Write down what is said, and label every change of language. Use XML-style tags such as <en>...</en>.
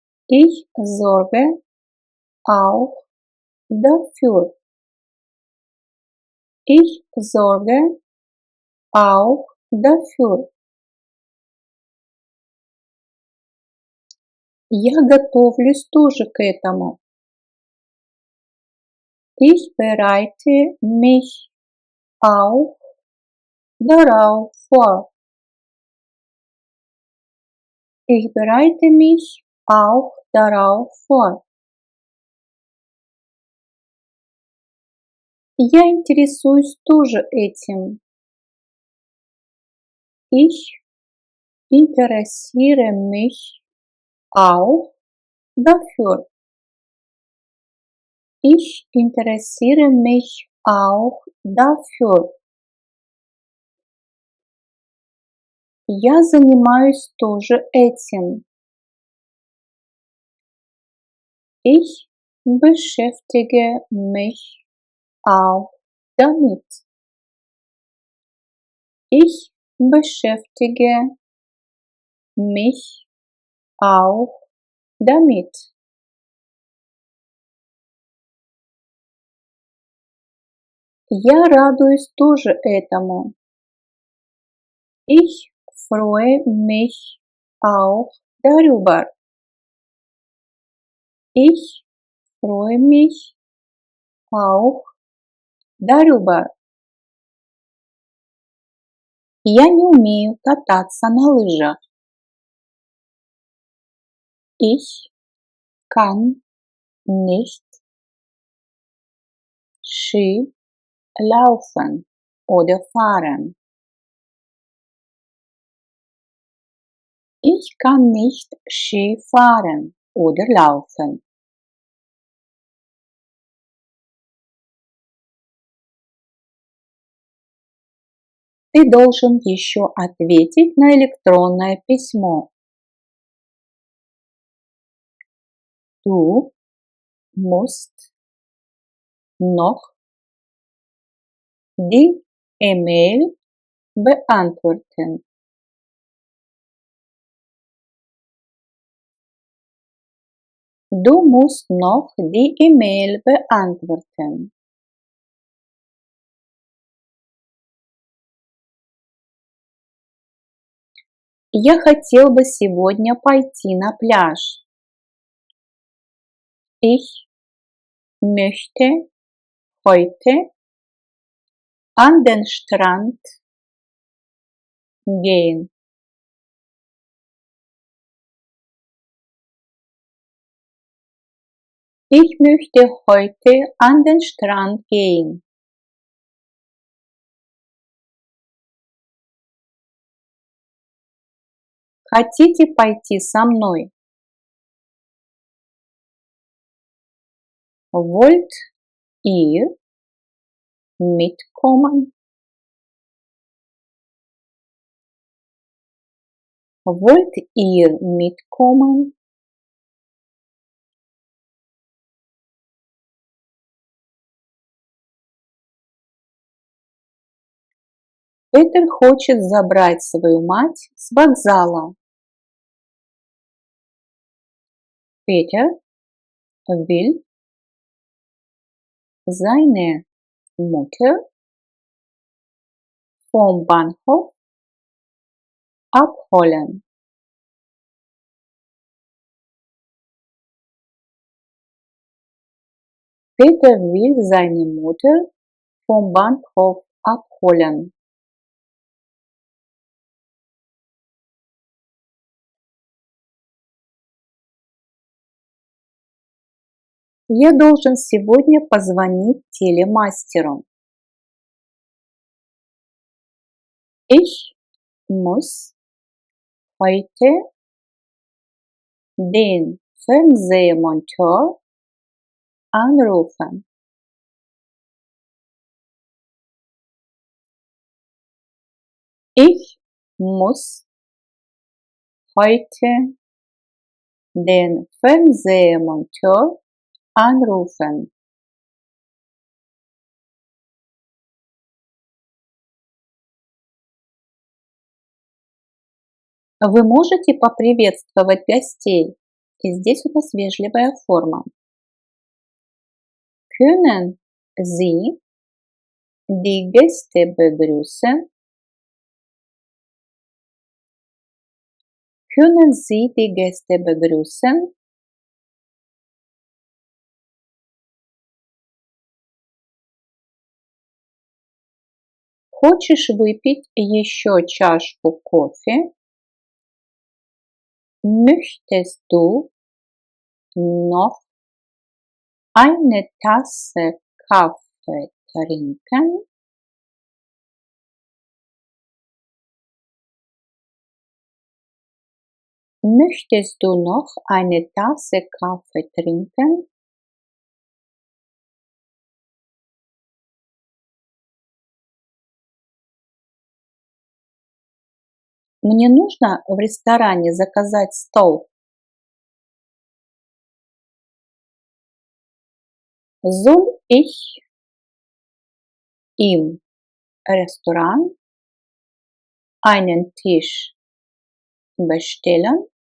<de>Ich sorge auch dafür. Ich sorge auch dafür.</de> <ru>Я готовлюсь тоже к этому.</ru> <de>Ich bereite mich auch darauf vor. Ich bereite mich auch darauf vor.</de> <ru>Я интересуюсь тоже этим.</ru> <de>Ich interessiere mich auch dafür. Ich interessiere mich auch dafür.</de> <ru>Я занимаюсь тоже этим.</ru> <de>Ich beschäftige mich auch damit. Ich beschäftige mich auch damit.</de> <ru>Я радуюсь тоже этому.</ru> <de>Ich freue mich auch darüber. Ich freue mich auch darüber.</de> <ru>Я не умею кататься на лыжах.</ru> <de>Ich kann nicht Ski laufen oder fahren. Ich kann nicht Ski fahren oder laufen.</de> <ru>Ты должен еще ответить на электронное письмо.</ru> <de>Du musst noch die E-Mail beantworten. Du musst noch die E-Mail beantworten.</de> <ru>Я хотел бы сегодня пойти на пляж.</ru> <de>Ich möchte heute an den Strand gehen. Ich möchte heute an den Strand gehen.</de> <ru>Хотите пойти со мной?</ru> <de>Wollt ihr mitkommen? Wollt ihr mitkommen?</de> <ru>Петер хочет забрать свою мать с вокзала.</ru> <de>Peter will seine Mutter vom Bahnhof abholen. Peter will seine Mutter vom Bahnhof abholen.</de> <ru>Я должен сегодня позвонить телемастеру.</ru> <de>Ich muss heute den Fernsehmonteur anrufen. Ich muss heute den Fernsehmonteur anrufen.</de> <ru>Вы можете поприветствовать гостей? И здесь у нас вежливая форма.</ru> <de>Können Sie die Gäste begrüßen? Können Sie die Gäste begrüßen?</de> <ru>Хочешь выпить еще чашку кофе?</ru> <de>Möchtest du noch eine Tasse Kaffee trinken? Möchtest du noch eine Tasse Kaffee trinken?</de> <ru>Мне нужно в ресторане заказать стол.</ru> <de>Soll ich im Restaurant einen Tisch bestellen?</de>